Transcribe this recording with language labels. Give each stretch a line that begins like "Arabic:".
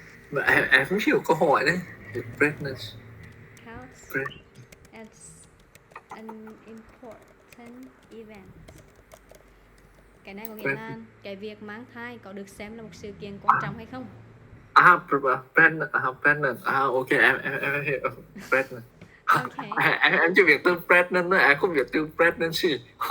Vietnamese: Mà em không hiểu câu hỏi đấy.
English: Pregnancy. Counts as an important event.
Vietnamese: Cái này có nghĩa là cái việc mang thai có được xem là một sự kiện quan trọng hay không? Pregnant. Ok, em hiểu. Pregnant.
English: Okay.
Vietnamese: Em chỉ biết từ pregnant thôi, em không biết từ pregnancy.